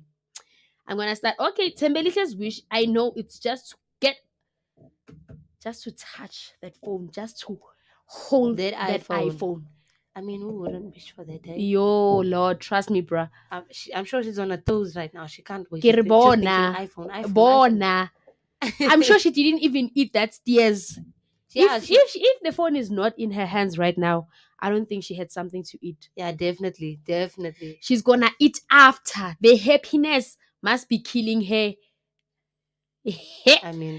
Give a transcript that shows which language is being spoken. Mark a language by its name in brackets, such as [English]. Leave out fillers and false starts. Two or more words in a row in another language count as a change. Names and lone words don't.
[English] I'm gonna start. Okay, Tembeliche's wish. I know it's just to touch that phone, just to hold that iPhone. I mean, who wouldn't wish for that, eh? Yo, Lord, trust me, bruh. I'm sure she's on her toes right now. She can't wait. [Southern Sotho] Ke re [English] Just thinking [Southern Sotho] bona. iPhone. Bona. [English] I'm sure she didn't even eat that stairs. Yeah, if the phone is not in her hands right now, I don't think she had something to eat. Yeah, definitely. She's gonna eat after. The happiness must be killing her. I mean,